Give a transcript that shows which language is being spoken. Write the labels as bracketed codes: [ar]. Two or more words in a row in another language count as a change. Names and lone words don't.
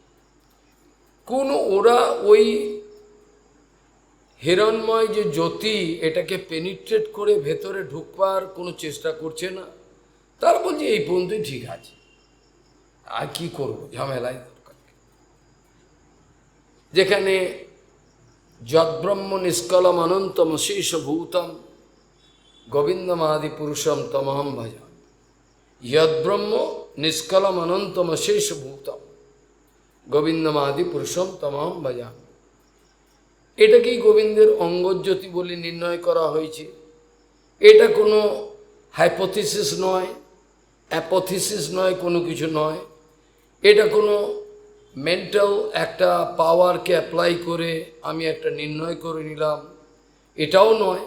[bn] ওরা ওই হিরণ্ময় যে জ্যোতি, এটাকে পেনিট্রেট করে ভেতরে ঢুকবার কোনো চেষ্টা করছে না। তারা বলছে এই পর্যন্তই ঠিক আছে, আর কি করব, ঝামেলায় দরকার। [sa] যেখানে যদ্ব্রহ্ম নিষ্কলম অনন্তম শেষ ভূতম গোবিন্দমাদি পুরুষম তমহম ভজাম। যদ্ব্রহ্ম নিষ্কলম অনন্তম শেষ ভূতম গোবিন্দমাদি পুরুষম তমহম ভজাম। [bn] এটাকেই গোবিন্দের অঙ্গজ্যোতি বলে নির্ণয় করা হয়েছে। এটা কোনো হাইপোথিসিস নয়, অ্যাপোথিসিস নয়, কোনো কিছু নয়। এটা কোনো মেন্টাল একটা পাওয়ারকে অ্যাপ্লাই করে আমি একটা নির্ণয় করে নিলাম, এটাও নয়।